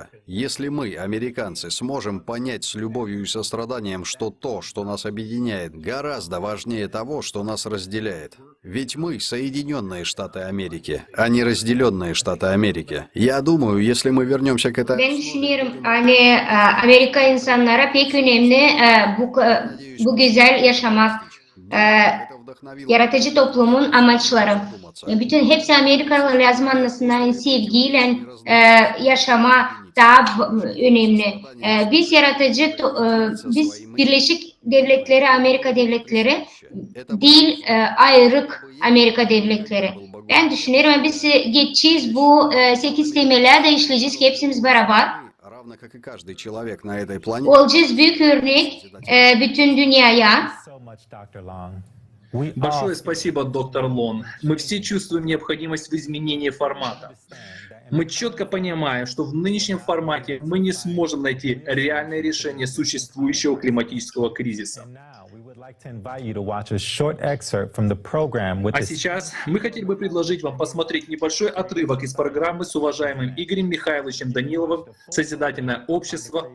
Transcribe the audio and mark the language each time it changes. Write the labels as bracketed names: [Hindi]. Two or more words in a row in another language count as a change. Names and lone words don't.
[Russian] Если мы, американцы, сможем понять с любовью и состраданием, что то, что нас объединяет, гораздо важнее того, что нас разделяет. Ведь мы Соединенные Штаты Америки, а не разделенные Штаты Америки. Я думаю, если мы вернемся к этому... [Gagauz] Ben düşünüyorum hani Amerika insanlara pek önemli bu güzel yaşamak, yaratıcı toplumun amaçları. Bütün hepsi Amerikalılar yazmanlasından sevgiyle yaşama daha önemli. Biz yaratıcı, biz Birleşik Devletleri, Amerika Devletleri değil ayrık Amerika Devletleri. Ben düşünüyorum biz geçeceğiz bu 8 temeller de işleyeceğiz ki hepsimiz beraber. Olacağız büyük örnek bütün dünyaya. [Russian] Большое спасибо, доктор Лон. Мы все чувствуем необходимость в изменении формата. Мы четко понимаем, что в нынешнем формате мы не сможем найти реальное решение существующего климатического кризиса. А сейчас мы хотели бы предложить вам посмотреть небольшой отрывок из программы с уважаемым Игорем Михайловичем Даниловым «Созидательное общество.